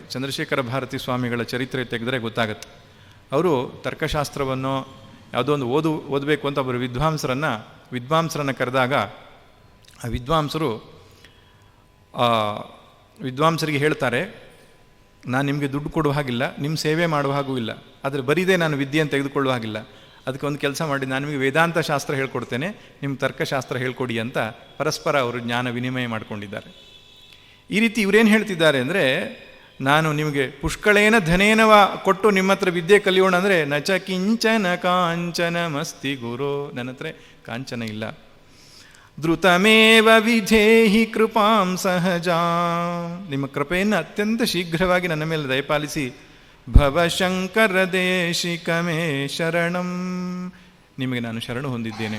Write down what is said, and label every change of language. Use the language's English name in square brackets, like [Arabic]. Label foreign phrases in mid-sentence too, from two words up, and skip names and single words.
[Kannada] ಚಂದ್ರಶೇಖರ ಭಾರತಿ ಸ್ವಾಮಿಗಳ ಚರಿತ್ರೆ ತೆಗೆದರೆ ಗೊತ್ತಾಗತ್ತೆ. ಅವರು ತರ್ಕಶಾಸ್ತ್ರವನ್ನು ಯಾವುದೋ ಒಂದು ಓದಬೇಕು ಅಂತ ಅವರು ವಿದ್ವಾಂಸರನ್ನು ಕರೆದಾಗ ಆ ವಿದ್ವಾಂಸರಿಗೆ ಹೇಳ್ತಾರೆ, ನಾನು ನಿಮಗೆ ದುಡ್ಡು ಕೊಡುವ ಹಾಗಿಲ್ಲ, ನಿಮ್ಮ ಸೇವೆ ಮಾಡುವ ಹಾಗೂ ಇಲ್ಲ, ಆದರೆ ಬರೀದೇ ನಾನು ವಿದ್ಯೆಯನ್ನು ತೆಗೆದುಕೊಳ್ಳುವ ಹಾಗಿಲ್ಲ. ಅದಕ್ಕೆ ಒಂದು ಕೆಲಸ ಮಾಡಿ, ನಾನು ನಿಮಗೆ ವೇದಾಂತ ಶಾಸ್ತ್ರ ಹೇಳ್ಕೊಡ್ತೇನೆ, ನಿಮ್ಮ ತರ್ಕಶಾಸ್ತ್ರ ಹೇಳ್ಕೊಡಿ ಅಂತ ಪರಸ್ಪರ ಅವರು ಜ್ಞಾನ ವಿನಿಮಯ ಮಾಡಿಕೊಂಡಿದ್ದಾರೆ. ಈ ರೀತಿ ಇವರೇನು ಹೇಳ್ತಿದ್ದಾರೆ ಅಂದರೆ, ನಾನು ನಿಮಗೆ [Sanskrit] ಪುಷ್ಕಳೇನ ಧನೇನವ [Kannada] ಕೊಟ್ಟು ನಿಮ್ಮ ಹತ್ರ ವಿದ್ಯೆ ಕಲಿಯೋಣ ಅಂದರೆ [Sanskrit] ನಚ ಕಿಂಚನ ಕಾಂಚನ ಮಸ್ತಿ ಗುರೋ. [Kannada] ನನ್ನ ಹತ್ರ ಕಾಂಚನ ಇಲ್ಲ. [Sanskrit] ಧೃತಮೇವ ವಿಧೇಹಿ ಕೃಪಾಂ ಸಹಜ. [Kannada] ನಿಮ್ಮ ಕೃಪೆಯನ್ನು ಅತ್ಯಂತ ಶೀಘ್ರವಾಗಿ ನನ್ನ ಮೇಲೆ ದಯಪಾಲಿಸಿ. [Sanskrit] ಭವಶಂಕರ ದೇಶಿಕ ಮೇ ಶರಣಂ. [Kannada] ನಿಮಗೆ ನಾನು ಶರಣು ಹೊಂದಿದ್ದೇನೆ.